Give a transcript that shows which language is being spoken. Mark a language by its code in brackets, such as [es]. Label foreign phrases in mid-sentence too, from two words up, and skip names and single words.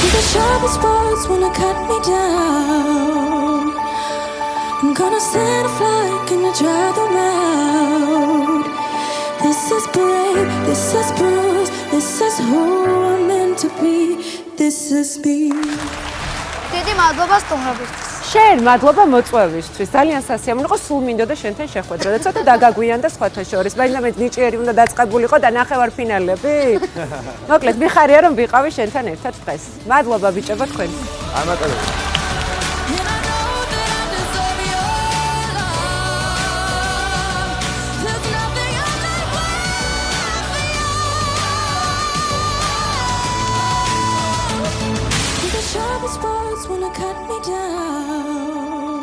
[en] The sharpest words wanna cut me down. I'm gonna set a flag, gonna drive them out. This is brave, this is bruised, this is who I'm meant to be. This is me. [ka] დიდი მადლობა სტუმრობისთვის. შენ მადლობა მოწვევისთვის. ძალიან სასიამოვნო იყო, სულ მინდოდა შენთან შეხვედრა და ცოტა დაგაგვიანდა სხვათა შორის. მაგრამ ნიჭიერი უნდა დაწყებულიყო და ნახევარფინალები. მოკლედ მიხარია რომ ვიყავი შენთან ერთად დღეს. მადლობა ბიჭებო თქვენ. ამაკადო. [en] And I know that I deserve your love. There's nothing I'm not worth. The sharpest words wanna cut me down.